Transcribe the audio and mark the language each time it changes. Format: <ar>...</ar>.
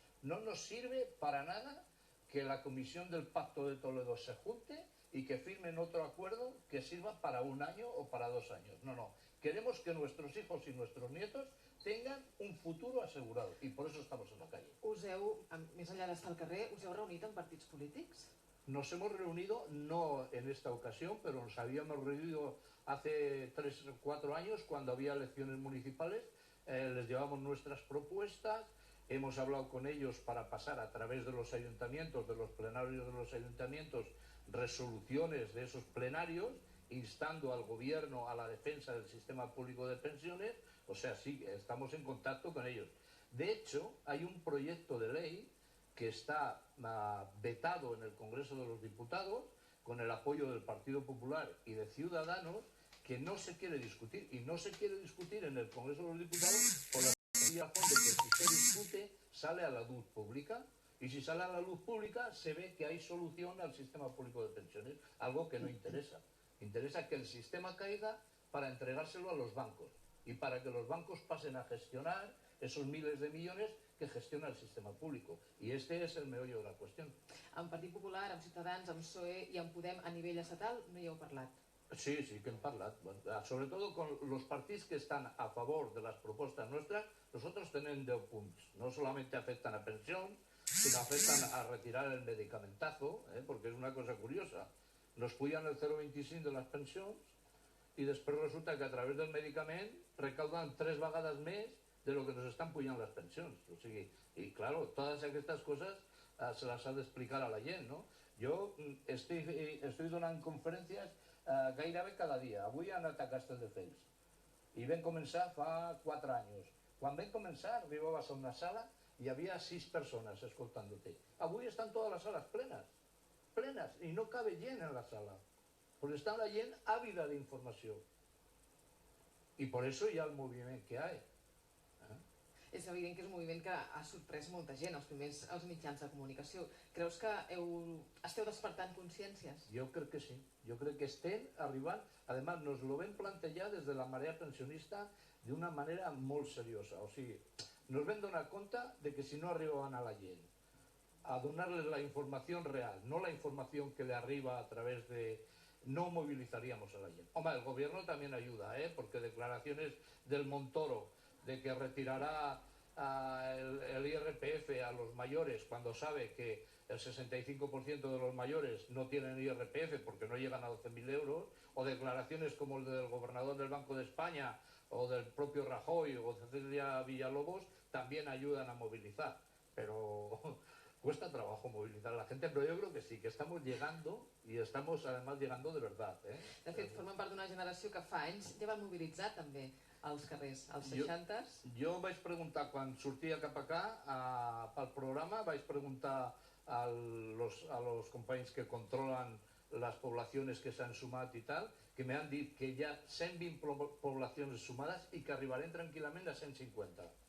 <es>No nos sirve para nada que la Comisión del Pacto de Toledo se junte y que firmen otro acuerdo que sirva para un año o para 2 años. No. Queremos que nuestros hijos y nuestros nietos tengan un futuro asegurado y por eso estamos en la calle.</es> <ca>Més enllà d'estar al carrer, us heu reunit amb partits polítics?</ca> <es>Nos hemos reunido, no en esta ocasión, pero nos habíamos reunido hace 3 o 4 años cuando había elecciones municipales. Les llevamos nuestras propuestas. Hemos hablado con ellos para pasar a través de los ayuntamientos, de los plenarios de los ayuntamientos, resoluciones de esos plenarios, instando al gobierno a la defensa del sistema público de pensiones. O sea, sí, estamos en contacto con ellos. De hecho, hay un proyecto de ley que está vetado en el Congreso de los Diputados, con el apoyo del Partido Popular y de Ciudadanos, que no se quiere discutir, y no se quiere discutir en el Congreso de los Diputados por la razón de que si se discute sale a la luz pública, y si sale a la luz pública se ve que hay solución al sistema público de pensiones, algo que no interesa. Interesa que el sistema caiga para entregárselo a los bancos y para que los bancos pasen a gestionar esos miles de millones que gestiona el sistema público. Y este es el meollo de la cuestión.</es> <ca>Amb Partit Popular, amb Ciutadans, amb PSOE i amb Podem a nivell estatal no hi heu parlat? Sí que hem parlat.</ca> <es>Sobre todo con los partidos que están a favor de las propuestas nuestras, nosotros tenemos 10 puntos. No solamente afectan a pensión, sino afectan a retirar el medicamentazo, porque es una cosa curiosa. Nos pujan el 0,25 de las</es> <ca>pensions y després resulta que a través del medicament recauden 3 vegades més de lo que nos están pujant les pensions. O sigui,</ca> <es>y claro, todas</es> <ca>aquestes coses</ca> <es>se las ha de explicar a la gent, ¿no?</es> <ca>Jo</ca> <es>estoy</es> <ca>donant conferències gairebé cada dia. Avui han anat a Castelldefels i vam començar fa 4 anys. Quan vam començar arribaves a una sala</ca> <es>y había 6 personas escoltándote.</es> <ca>Avui estan</ca> <es>todas las salas plenas, y no cabe gent en la sala, porque está la gent ávida de información. Y por eso ya el movimiento que hay.</es> <ca>És evident que és un moviment que ha sorprès molta gent, els primers als mitjans de comunicació. Creus que esteu despertant consciències?</ca> <es>Yo creo que sí, yo creo que</es> <ca>estén arribant.</ca> <es>Además, nos lo ven plantear desde la marea pensionista de una manera</es> <ca>molt seriosa. O sigui,</ca> <es>nos ven</es> <ca>donar compte</ca> <es>de que si no arribaban a la gent a donarles la información real, no la información que le arriba a través de... no movilizaríamos a la gente. Hombre, el gobierno también ayuda, porque declaraciones del Montoro de que retirará el IRPF a los mayores cuando sabe que el 65% de los mayores no tienen IRPF porque no llegan a 12.000 euros, o declaraciones como el del gobernador del Banco de España o del propio Rajoy o Cecilia Villalobos, también ayudan a movilizar. Pero cuesta trabajo movilizar a la gente,</es> <ca>però jo crec que sí,</ca> <es>que estamos llegando y estamos además llegando de verdad.</es> <ca>De fet, formen part d'una generació que fa anys ja van mobilitzar també als carrers, als 60s. Jo vaig preguntar, quan sortia cap acá pel programa, vaig preguntar a los companys</ca> <es>que controlan las poblaciones</es> <ca>que s'han sumat i tal, que me han dit que hi ha 120 poblaciones sumadas y que arribarem tranquil·lament a 150.</ca>